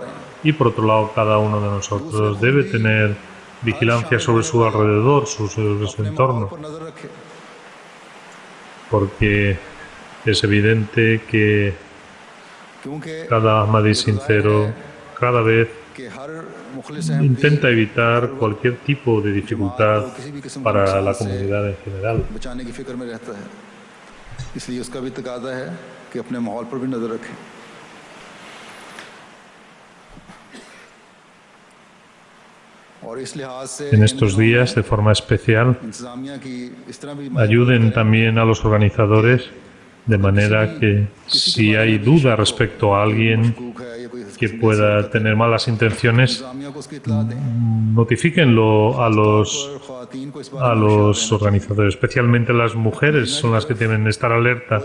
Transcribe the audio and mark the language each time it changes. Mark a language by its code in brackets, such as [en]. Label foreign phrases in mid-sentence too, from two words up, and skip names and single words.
[es] Y por otro lado, cada uno de nosotros debe tener vigilancia sobre su alrededor, sobre su entorno, porque es evidente que cada Ahmadi sincero, cada vez intenta evitar cualquier tipo de dificultad para la comunidad en general. [ur] بچانے کی فکر میں رہتا ہے، اس لیے اس کا بھی تقاضا ہے کہ اپنے ماحول پر بھی نظر رکھیں. [es] En estos días, de forma especial, ayuden también a los organizadores de manera que si hay duda respecto a alguien que pueda tener malas intenciones, notifíquenlo a los organizadores, especialmente las mujeres son las que tienen que estar alerta.